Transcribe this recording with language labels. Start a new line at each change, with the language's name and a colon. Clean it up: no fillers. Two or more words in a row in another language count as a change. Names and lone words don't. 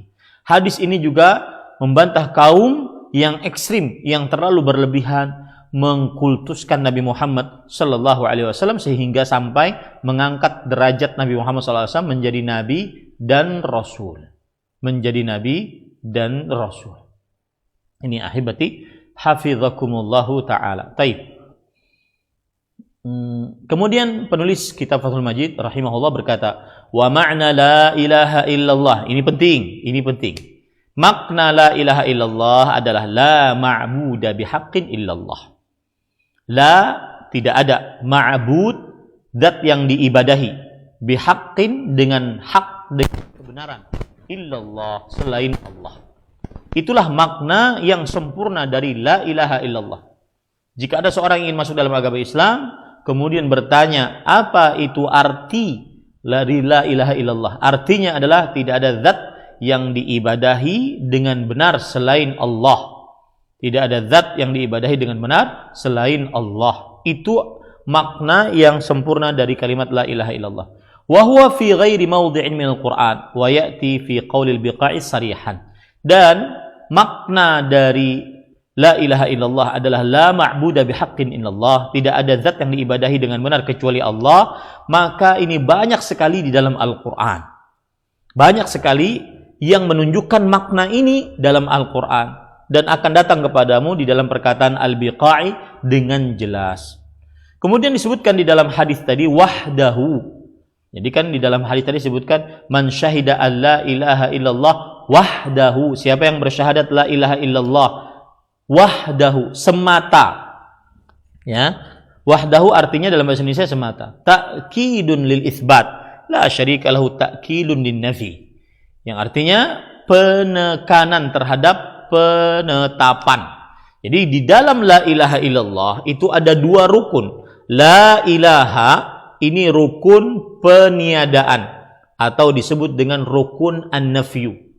Indonesian: Hadis ini juga membantah kaum yang ekstrim, yang terlalu berlebihan mengkultuskan Nabi Muhammad
Arabic: صلى الله عليه وسلم
Indonesian: sehingga sampai mengangkat derajat Nabi Muhammad
Arabic: صلى الله عليه وسلم
Indonesian: menjadi nabi dan rasul. Menjadi nabi dan rasul.
Arabic: Ini أحبتي حفظكم الله تعالى.
Indonesian: Taib. Kemudian penulis kitab Fathul Majid rahimahullah berkata,
Arabic: ومعنى لا إله إلا الله.
Indonesian: Ini penting. Makna
Arabic: لا إله إلا الله
Indonesian: adalah
Arabic: لا معبود بحق إلا الله.
Indonesian: La, tidak ada ma'bud, zat yang diibadahi, bihaqqin dengan hak, dengan kebenaran, illallah, selain Allah. Itulah makna yang sempurna dari
Arabic: لا إله إلا الله.
Indonesian: Jika ada seorang yang ingin masuk dalam agama Islam, kemudian bertanya, apa itu arti dari
Arabic: لا إله إلا الله?
Indonesian: Artinya adalah tidak ada zat yang diibadahi dengan benar selain Allah. Tidak ada zat yang diibadahi dengan benar selain Allah. Itu makna yang sempurna dari kalimat
Arabic: لا إله إلا الله. وهو في غير موضع من القرآن ويأتي في قول البقاعي صريحا.
Indonesian: Dan makna dari
Arabic: لا إله إلا الله
Indonesian: adalah
Arabic: لا معبود بحق إلا الله.
Indonesian: Tidak ada zat yang diibadahi dengan benar kecuali Allah. Maka ini banyak sekali di dalam Al-Qur'an. Banyak sekali yang menunjukkan makna ini dalam Al-Qur'an. Dan akan datang kepadamu di dalam perkataan Al-Biqa'i dengan jelas. Kemudian disebutkan di dalam hadis tadi wahdahu. Jadi kan di dalam hadis tadi disebutkan
Arabic: من شهد أن لا إله إلا الله وحده.
Indonesian: Siapa yang bersyahadat
Arabic: لا إله إلا الله وحده,
Indonesian: semata. Ya. Wahdahu artinya dalam bahasa Indonesia semata.
Arabic: تأكيد للإثبات لا شريك له تأكيد للنفي.
Indonesian: Yang artinya penekanan terhadap penetapan. Jadi di dalam
Arabic: لا إله إلا الله
Indonesian: itu ada dua rukun.
Arabic: لا إله
Indonesian: ini rukun peniadaan atau disebut dengan rukun an-nafyu.